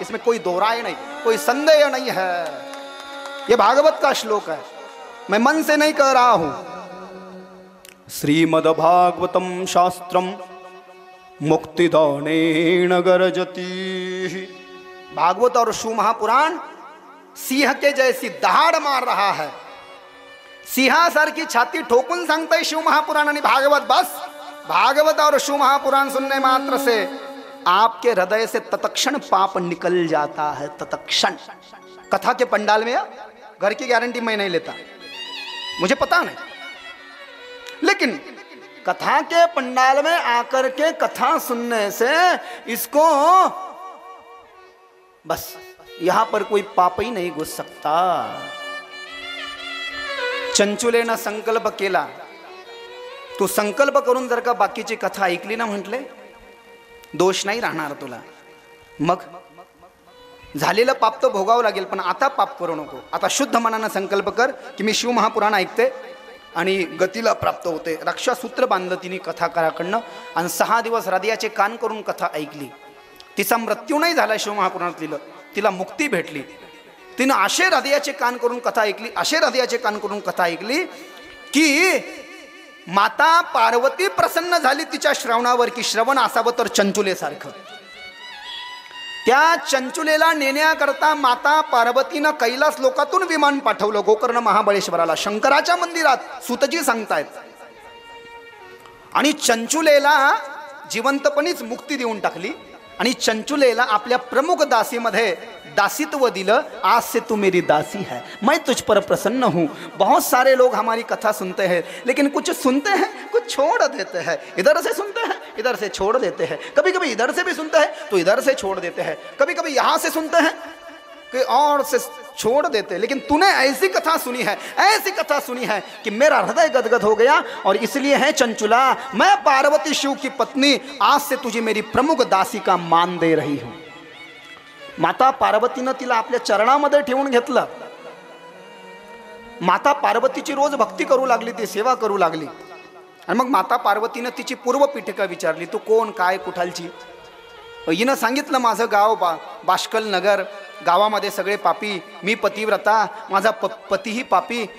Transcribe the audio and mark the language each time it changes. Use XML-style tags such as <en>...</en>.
<hi>इसमें कोई दो राय नहीं, कोई संदेह नहीं है। ये भागवत का श्लोक है, मैं मन से नहीं कह रहा हूं।</hi> <sa>श्रीमद्भागवतम शास्त्रम मुक्तिदानेन गरजति।</sa> <hi>भागवत और शिव महापुराण सिंह के जैसी दहाड़ मार रहा है।</hi> <mr>सिंहासर की छाती ठोकून सांगतंय शिव महापुराण आणि भागवत।</mr> <hi>बस भागवत और शिव महापुराण सुनने मात्र से आपके हृदय से तत्क्षण पाप निकल जाता है, तत्क्षण। कथा के पंडाल में घर की गारंटी मैं नहीं लेता, मुझे पता नहीं, लेकिन कथा के पंडाल में आकर के कथा सुनने से इसको बस यहां पर कोई पाप ही नहीं घुस सकता।</hi> <mr>चंचुलेनं संकल्प केला, तू संकल्प करून जर का बाकीची कथा ऐकली ना म्हटले, दोष नाही राहणार तुला। मग झालेलं पाप तो भोगावं लागेल, पण आता पाप करू नको। आता शुद्ध मनानं संकल्प कर की मी शिव महापुराण ऐकते आणि गतीला प्राप्त होते। रक्षासूत्र बांधलं तिने कथाकाराकडनं आणि 6 दिवस हृदयाचे कान करून कथा ऐकली। तिचा मृत्यू नाही झाला, शिव महापुराणात लिहिलं, तिला मुक्ती भेटली। तिनं असे हृदयाचे कान करून कथा ऐकली, असे हृदयाचे कान करून कथा ऐकली की माता पार्वती प्रसन्न झाली तिच्या श्रवणावर, की श्रवण असावं तर चंचुलेसारखं। त्या चंचुलेला नेण्याकरता माता पार्वतीनं कैलास लोकातून विमान पाठवलं गोकर्ण महाबळेश्वराला, शंकराच्या मंदिरात। सुतजी सांगतायत। आणि चंचुलेला जिवंतपणीच मुक्ती देऊन टाकली आणि चंचुलेला आपल्या प्रमुख दासीमध्ये दासित्व दिलं।</mr> <hi>आज से तू मेरी दासी है, मैं तुझ पर प्रसन्न हूँ। बहुत सारे लोग हमारी कथा सुनते हैं, लेकिन कुछ सुनते हैं कुछ छोड़ देते हैं। इधर से सुनते हैं इधर से छोड़ देते हैं, कभी कभी इधर से भी सुनते हैं तो इधर से छोड़ देते हैं, कभी कभी यहाँ से सुनते हैं कि और से छोड़ देते। लेकिन तूने ऐसी कथा सुनी है, ऐसी कथा सुनी है कि मेरा हृदय गदगद हो गया। और इसलिए है चंचुला, मैं पार्वती शिव की पत्नी आज से तुझे मेरी प्रमुख दासी का मान दे रही हूं।</hi> <mr>माता पार्वतीनं तिला आपल्या चरणामध्ये ठेवून घेतलं। माता पार्वतीची रोज भक्ती करू लागली, ती सेवा करू लागली। आणि मग माता पार्वतीनं तिची पूर्व पीठिका विचारली, तू कोण, काय, कुठालची? हिनं सांगितलं, माझं गाव बाष्कल नगर, गावामध्ये सगळे पापी, मी पतिव्रता, माझा पतीही पापी।</mr>